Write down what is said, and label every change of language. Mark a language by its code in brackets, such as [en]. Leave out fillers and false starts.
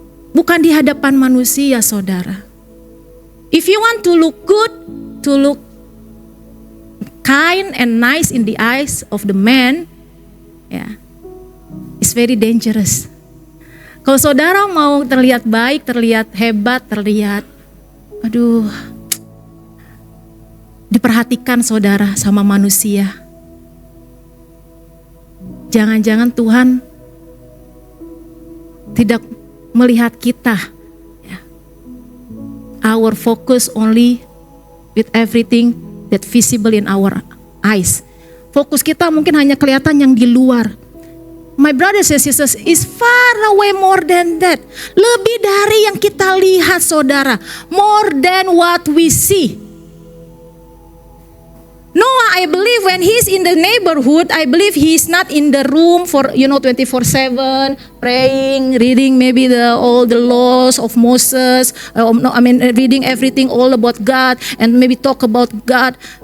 [id] Bukan di hadapan manusia, saudara. [en] If you want to look good, to look kind and nice in the eyes of the man, it's very dangerous. [id] Kalau saudara mau terlihat baik, terlihat hebat, terlihat, diperhatikan saudara sama manusia. Jangan-jangan Tuhan tidak melihat kita. [en] Our focus only with everything that visible in our eyes. [id] Fokus kita mungkin hanya kelihatan yang di luar. [en] My brothers and sisters, is far away more than that. [id] Lebih dari yang kita lihat, saudara. [en] More than what we see. Noah, I believe when he's in the neighborhood, I believe he's not in the room for 24/7 praying, reading maybe all the laws of Moses. Reading everything all about God and maybe talk about God.